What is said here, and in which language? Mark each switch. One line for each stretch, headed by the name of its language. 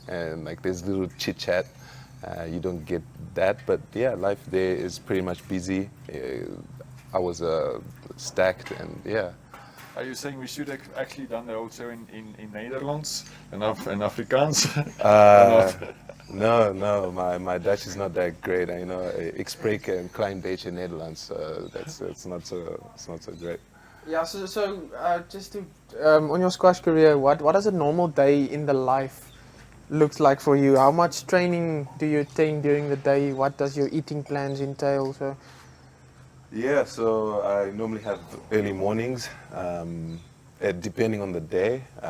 English: And like there's little chit chat. You don't get that, but yeah, life there is pretty much busy. I was stacked, and yeah. Are you saying we should actually done that also in Netherlands and Afrikaans? No, my Dutch is not that great. You know,
Dutch: ik spreek een klein beetje Nederlands.
English: It's not so great. Yeah, so just to on your squash career, what does a normal day in the life looks like for you? How much training do you attain during the day? What does your eating plans entail? So. Yeah, so I normally have early mornings, depending on the day.